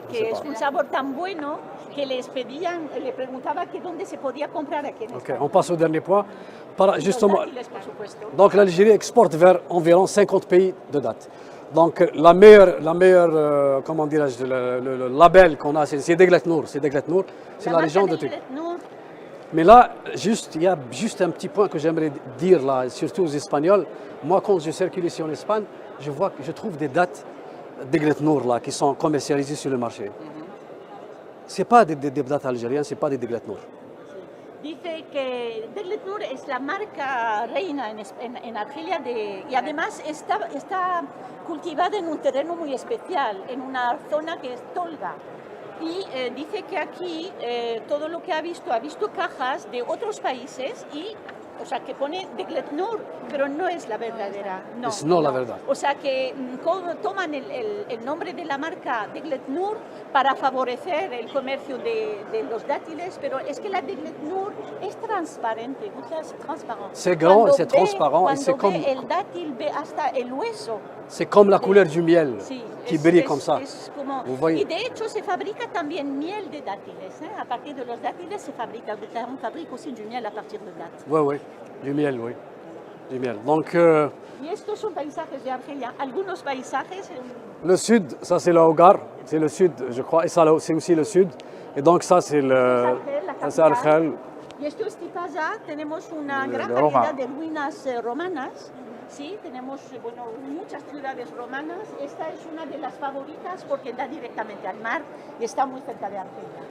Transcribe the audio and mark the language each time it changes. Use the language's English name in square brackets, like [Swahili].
[Spanish] Que es un sabor tan bueno que les preguntaba que dónde se podía comprar aquí en España. [French] On passe au dernier point. Justement, [Spanish] Por supuesto. [French] donc l'Algérie exporte vers environ 50 pays de date. Donc la meilleure comment dirais-je, le label qu'on a, c'est Deglet Nour. C'est la région de Turquie. Mais là, il y a juste un petit point que j'aimerais dire là, surtout aux Espagnols. Moi, quand je circule ici en Espagne, je trouve des dates Deglet Nour là, qui sont commercialisées sur le marché. Ce n'est pas des dates algériennes, ce n'est pas des Deglet Nour. [Spanish] Dice que Deglet Nour es la marca reina en Argelia y además está cultivada en un terreno muy especial, en una zona que es Tolga. Y dice que aquí todo lo que ha visto cajas de otros países y, o sea, que pone Deglet Nour, pero no es la verdadera. No, es no la verdad. O sea, que toman el nombre de la marca Deglet Nour para favorecer el comercio de los dátiles, pero es que la Deglet Nour es transparente, es transparente. [French] C'est grand, c'est transparent et c'est comme... [Spanish] el dátil ve hasta el hueso. [French] C'est comme la couleur du miel, qui brille comme ça. Vous voyez. [Spanish] Y de hecho se fabrica también miel de dátiles. A partir de los dátiles se fabrica, [French] on fabrique aussi du miel à partir de dattes. Oui, du miel, oui. Du miel. Donc, [Spanish] y estos son paisajes de Argelia. Algunos paisajes... [French] Le sud, ça c'est le Hogar, c'est le sud, je crois, et ça c'est aussi le sud. Et donc ça c'est Argel. [Spanish] Y esto es Tipaza, tenemos una gran variedad de ruinas romanas. Sí, tenemos muchas ciudades romanas. Esta es una de las favoritas porque da directamente al mar y está muy cerca de Argelia.